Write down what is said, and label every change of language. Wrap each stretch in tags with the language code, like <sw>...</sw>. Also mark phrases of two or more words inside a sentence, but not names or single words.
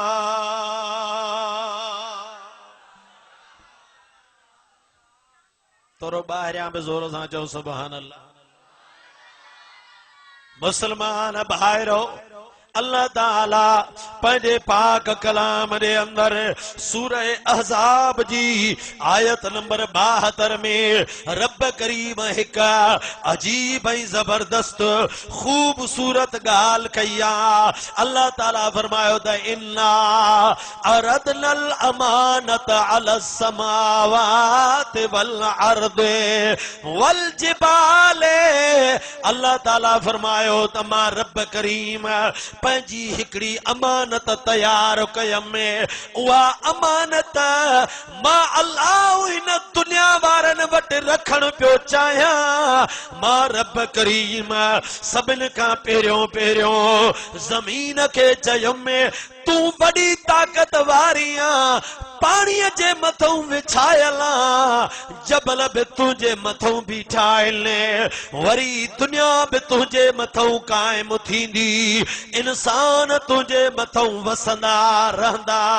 <sd>तोरो ॿाहिरियां बि ज़ोर सां चओ</sd> <ar>سبحان الله.</ar> <sd>मुसलमान भाइरो अल्लाह ताला पंहिंजे पाक कलाम जे अंदर सूरह अहज़ाब जी आयत नंबर 72 में रब करीम हिक अजीब ऐं जबरदस्त खूबसूरत ॻाल्हि कई आहे। अल्लाह ताला फरमायो त</sd> <ar>إنا عرضنا الأمانة على السماوات والأرض والجبال.</ar> <sd>अल्लाह ताला फरमायो त मां रब करीम पंहिंजी हिकिड़ी अमानत तयार कयमि। उहा अमानत मां अल्लाह हिन दुनिया वारनि वटि रखण पियो चाहियां। मां रब करीम सभिनि खां पहिरियों ज़मीन खे चयुमि तूं वॾी ताक़त वारी आं, पाणीअ जे मथां विछायल जबल बि तुंहिंजे मथां बीठाइल, वरी दुनिया बि तुंहिंजे मथां क़ाइम थींदी, इंसान तुंहिंजे मथां वसंदा रहंदा।</sd>